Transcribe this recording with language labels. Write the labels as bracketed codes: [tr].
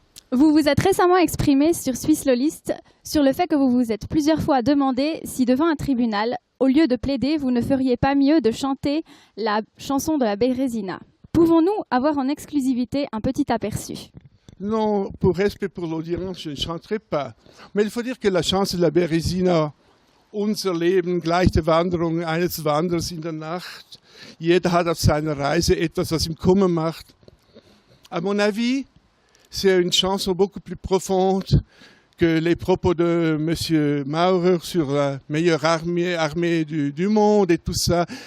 [fr] Vous vous êtes récemment exprimé sur Swiss Law List sur le fait que vous vous êtes plusieurs fois demandé si devant un tribunal, au lieu de plaider, vous ne feriez pas mieux de chanter la chanson de la Bérésina. Pouvons-nous avoir en exclusivité un petit aperçu? Non, pour respect pour l'audience, je ne chanterai pas. Mais il faut dire que la chanson de la Bérésina, [de] unser Leben gleich der Wanderung eines Wanderers in der Nacht, jeder hat auf seiner Reise etwas, was ihm Kummer macht. [fr] À mon avis, c'est une chanson beaucoup plus profonde que les propos de M. Maurer sur la meilleure armée du monde et tout ça.